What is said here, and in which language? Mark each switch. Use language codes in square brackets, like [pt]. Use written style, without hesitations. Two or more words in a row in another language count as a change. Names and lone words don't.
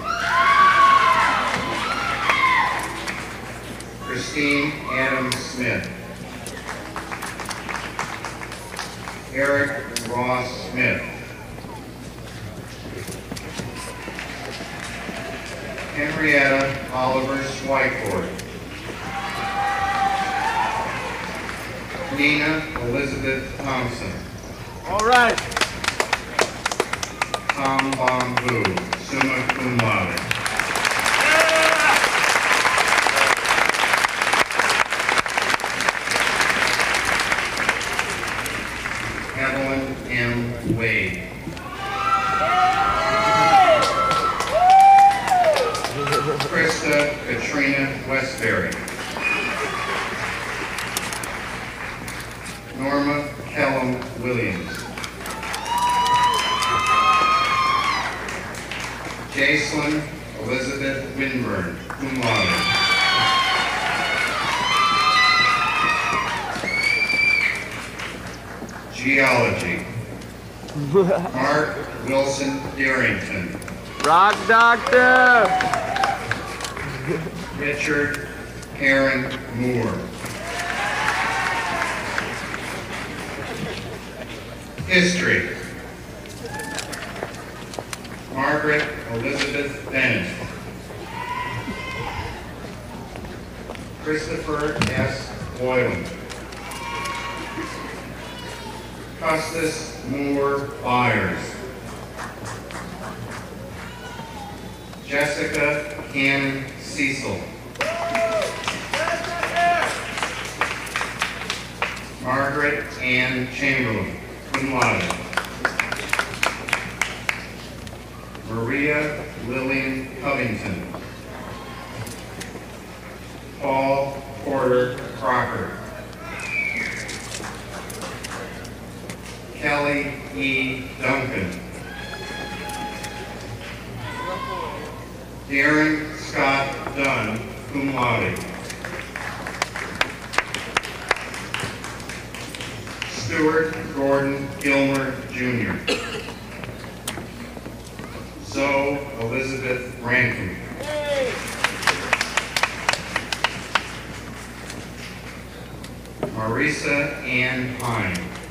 [en] Christine Adams Smith. Eric Ross Smith. Henrietta Oliver Swyford. Nina Elizabeth Thompson. All right. Tom Bambu, [la] summa cum laude. [en] Evelyn M. Wade. Krista Katrina Westbury. Norma Kellum Williams. Jacelyn Elizabeth Winburn, [la] cum laude. [en] Geology. Mark Wilson Darrington. Rock Doctor! Richard Aaron Moore. History. Margaret Elizabeth Bennett. Christopher S. Boylan. Custis Moore Byers. Jessica Cannon Cecil. Margaret Ann Chamberlain, [la] cum laude. [en] Maria Lillian Covington. Paul Porter Crocker. Kelly E. Duncan. Darren Scott Dunn, [la] cum laude. [en] Stuart Gordon Gilmer, Jr. Zoe Elizabeth Rankin. Marisa Ann Hine.